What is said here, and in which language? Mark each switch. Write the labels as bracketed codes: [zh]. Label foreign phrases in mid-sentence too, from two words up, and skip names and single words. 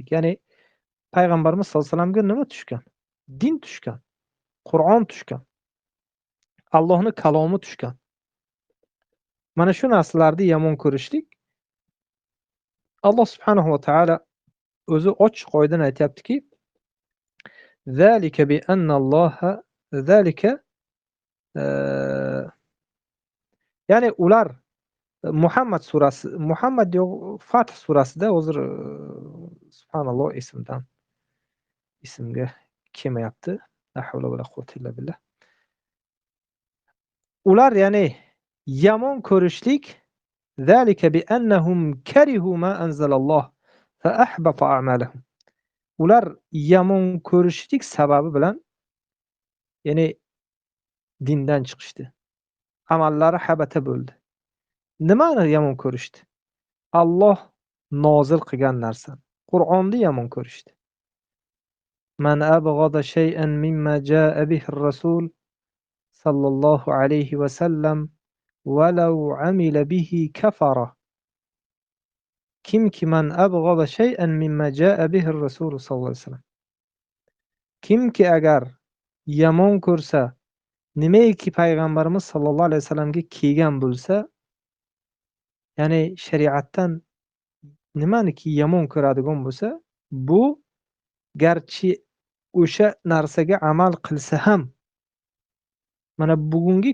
[uz] Ya'ni payg'ambarimiz [ar] صلى الله عليه وسلم [uz] nima tushgan? Din tushgan, Qur'on tushgan, Allohning kalomi tushgan. Mana shu narsalarni yomon ko'rishlik, Alloh subhanahu va taolo o'zi ochiq oydin aytayaptiki, [ar] ذلك بأن الله ذلك, [uz] ya'ni ular Muhammad surasi, Muhammad yo'q, Fath surasida, hozir subhanalloh ismga kelmayapti. [ar] لا حول ولا قوة إلا بالله. [uz] Ular ya'ni yomon ko'rishlik, [ar] ذلك بأنهم كرهوا ما أنزل الله فأحبط أعمالهم. [uz] Ular yomon ko'rishlik sababi bilan ya'ni dindan chiqishdi. Amallari habata bo'ldi. Nimani yomon ko'rishdi? Alloh nozil qilgan narsani, Qur'onni yomon ko'rishdi. [ar] من أبغض شيئا مما جاء به الرسول صلى الله عليه وسلم ولو عمل به كفر. [uz] Kimki [ar] من أبغض شيئا مما جاء به الرسول صلى الله عليه وسلم, [uz] kimki agar yomon ko'rsa nimaiki payg'ambarimiz [ar] صلى الله عليه وسلم [uz] kelgan bo'lsa, ya'ni shariatdan nimaniki yomon ko'radigan bo'lsa, bu garchi o'sha narsaga amal qilsa ham, mana bugungi